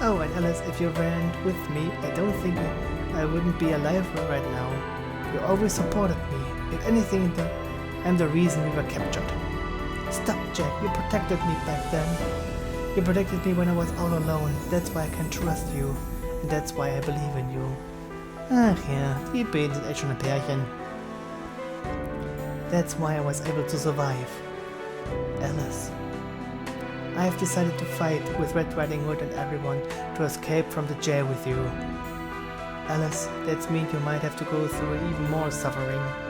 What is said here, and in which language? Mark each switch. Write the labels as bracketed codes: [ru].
[en] Oh, and Alice, if you weren't with me, I don't think I wouldn't be alive right now. You always supported me. If anything, I'm the reason we were captured. Stop, Jack. You protected me back then. You protected me when I was all alone. That's why I can trust you. And that's why I believe in you. [de] Ach ja, die beiden sind echt schon ein Pärchen. [en] That's why I was able to survive. Alice. I have decided to fight with Red Riding Hood and everyone to escape from the jail with you. Alice, that means you might have to go through even more suffering.